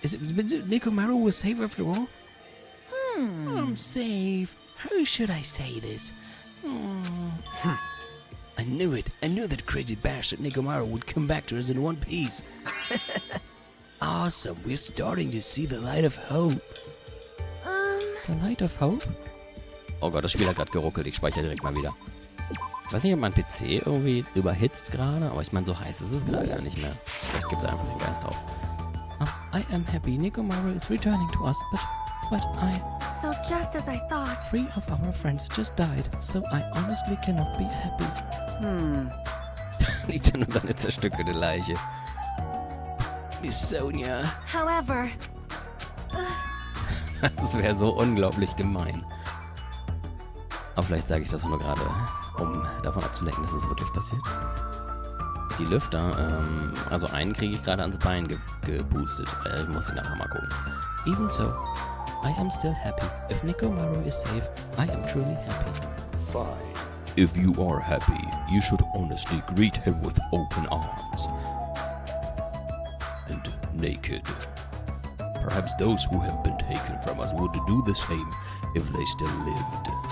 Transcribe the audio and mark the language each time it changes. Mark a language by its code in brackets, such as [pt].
[en] Is it Nekomaru was safe after all? I'm safe. How should I say this? I knew it. I knew that crazy bastard Nekomaru would come back to us in one piece. Awesome. We're starting to see the light of hope. The Light of Hope? [de] Oh Gott, das Spiel hat gerade geruckelt. Ich speichere direkt mal wieder. Ich weiß nicht, ob mein PC irgendwie überhitzt gerade, aber ich meine, so heiß ist es gerade gar nicht mehr. Vielleicht gibt es einfach den Geist auf. [en] I am happy Nekomaru is returning to us, but I... So just as I thought. 3 of our friends just died, so I honestly cannot be happy. [de] Liegt ja nur seine zerstückelte Leiche. [en] Miss Sonia. However, [de] Das wäre so unglaublich gemein. Aber vielleicht sage ich das nur gerade, um davon abzulenken, dass es wirklich passiert. Die Lüfter, also einen kriege ich gerade ans Bein geboostet. Muss ich nachher mal gucken. [en] Even so, I am still happy. If Nekomaru is safe, I am truly happy. Fine. If you are happy, you should honestly greet him with open arms. And naked. Perhaps those who have been taken from us would do the same if they still lived.